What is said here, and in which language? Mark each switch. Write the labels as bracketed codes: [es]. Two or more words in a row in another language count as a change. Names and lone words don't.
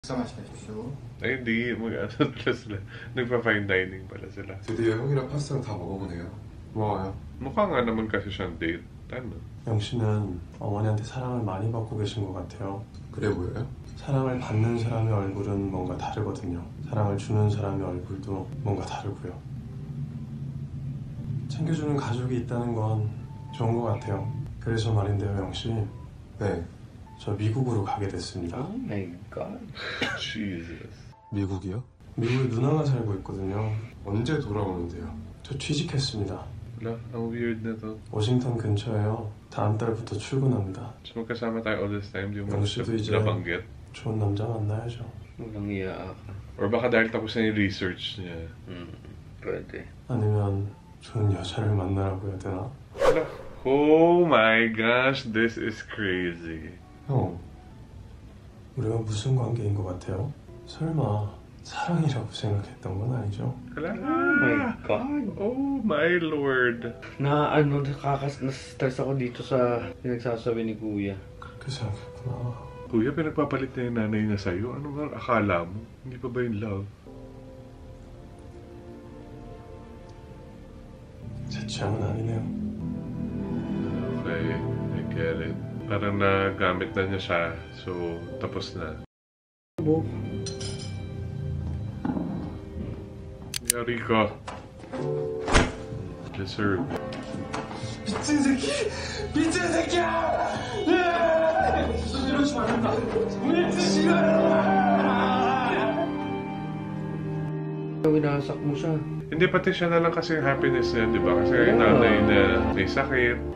[ko] Sama 시켜주시오. [tl] Ay, hindi. Mag-ano pala sila. Nagpa-fine dining pala sila. [ko] 드디어 형이랑 파스타랑 다 먹어보네요. 고마워요. [tl] Mukha nga naman kasi siyang date. Ano? [ko] 영씨는 어머니한테 사랑을 많이 받고 계신 것 같아요. 그래 보여요? 사랑을 받는 사람의 얼굴은 뭔가 다르거든요. 사랑을 주는 사람의 얼굴도 뭔가 다르고요. 챙겨주는 가족이 있다는 건 좋은 것 같아요. 그래서 말인데요, 영씨. 네. 저 미국으로 가게 됐습니다. [en] Oh my God. Jesus. [ko] 미국이요? 미국에 누나가 살고 있거든요. 언제 돌아오는데요? 저 취직했습니다. [tl] Wala, ang weird na to. [ko] 워싱턴 근처에요. 다음 달부터 출근합니다. [tl] So magkasama tayo [en] all this time, [tl] di mo Yung 이제- nabanggit? [ko] 좋은 남자 만나야죠. [tl] Walang iya ka. Or baka dahil tapos na yung research niya. Pwede. [ko] 아니면 좋은 여자를 만나라고 해야 되나? [tl] Wala. [en] Oh my gosh, this is crazy. [ko] 형, 우리가 무슨 관계인 것 같아요? 설마 사랑이라고 생각했던 건 아니죠? [tl] Wala. [en] Oh my God. Oh my lord. [tl] Na-stress ako dito sa pinagsasabi ni Kuya. [ko] 그렇게 생각했구나. [tl] Kuya, pinagpapalit na yung nanay niya sa'yo. Ano nga akala mo? Hindi pa ba yung love? [ko] 제 취향은 아니네요. [en] Okay, I get it. [tl] Parang nagamit na niya siya, so tapos na. Bo. Yari ka. [en] Deserve. [ko] 미친 새끼! 미친 새끼야! 이러지 말란다. 미친 [tl] Winasak mo siya. Hindi, pati siya na lang kasi yung happiness niya, di ba? Kasi yung nanay na may sakit.